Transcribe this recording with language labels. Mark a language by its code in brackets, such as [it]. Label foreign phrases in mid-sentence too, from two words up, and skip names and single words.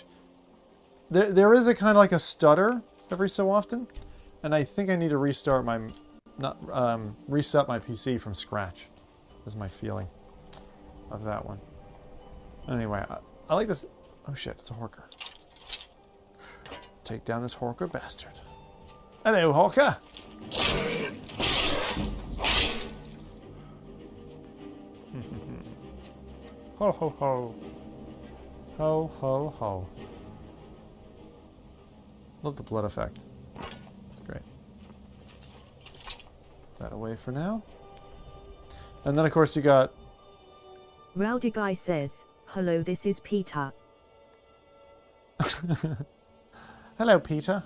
[en] There is a kind of like a stutter every so often, and I think I need to restart my, reset my PC from scratch. Is my feeling of that one. Anyway, I like this. Oh shit, it's a Horker. Take down this Horker bastard. Hello, Horker. Ho ho ho. Ho ho ho. Love the blood effect. It's great. Put that away for now. And then of course you got... Rowdy Guy says, hello, this is Peter. Hello, Peter.